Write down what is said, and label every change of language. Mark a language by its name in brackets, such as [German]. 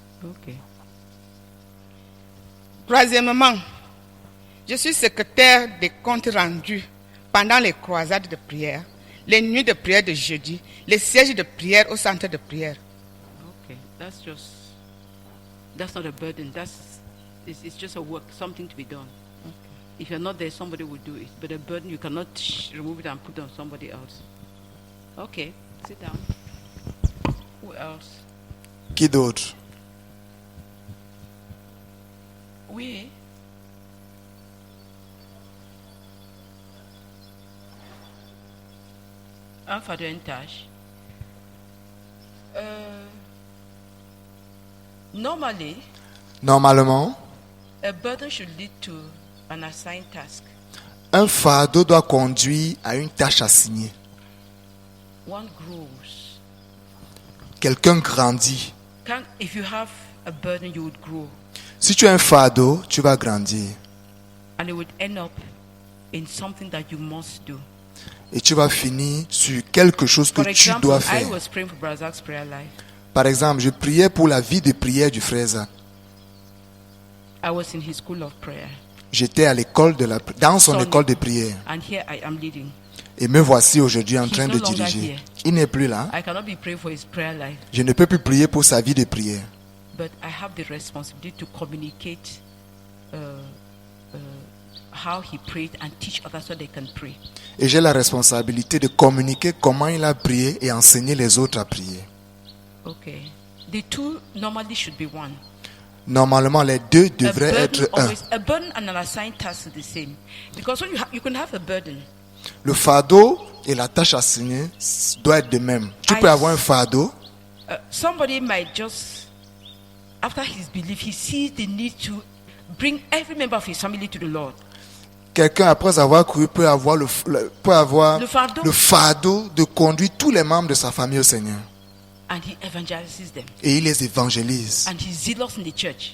[French] Ok. Troisièmement, je suis secrétaire des comptes rendus pendant les croisades de prière, les nuits de prière de jeudi, les sièges de prière au centre de prière. [English] Okay, that's not a burden. It's just a work, something to be done. Okay. If you're not there, somebody will do it. But a burden, you cannot remove it and put it on somebody else. Okay, sit down. Who else? [French] Qui d'autre? Oui. Un fardeau, une tâche. Normalement, [English] a burden should lead to an assigned task. [French] un fardeau doit conduire à une tâche assignée. [English] One grows. [French] Quelqu'un grandit. [English] If you have a burden, you would grow. [French] Si tu as un fardeau, tu vas grandir. [English] And it would end up in something that you must do. [French] Et tu vas finir sur quelque chose que tu dois faire. [English] I was praying for Brother Zach's prayer life. [French] Par exemple, je priais pour la vie de prière du frère Zach. [English] I was in his school of prayer. [French] J'étais à l'école dans son école de prière. [English] And here I am leading. [French] Et me voici aujourd'hui en [English] He's [French] train [English] no longer [French] diriger. [English] here. [French] Il n'est plus là. [English] I cannot be praying for his prayer life. [French] Je ne peux plus prier pour sa vie de prière. [English] But I have the responsibility to communicate how he prayed and teach others so they can pray. [French] Et j'ai la responsabilité de communiquer comment il a prié et enseigner les autres à prier. [English] Okay. The two normally should be one. [French] Normalement, les deux devraient être un. [English] A burden and an assigned task is the same. Because when you can have a burden. [French] Le fardeau et la tâche assignée doivent être de même. Tu peux avoir un fardeau. [English] Somebody might just, after his belief, he sees the need to bring every member of his family to the Lord. [French] Quelqu'un, après avoir cru, peut avoir le fardeau de conduire tous les membres de sa famille au Seigneur. [English] And he evangelizes them. [French] Et il les évangélise. [English] And he's zealous in the church.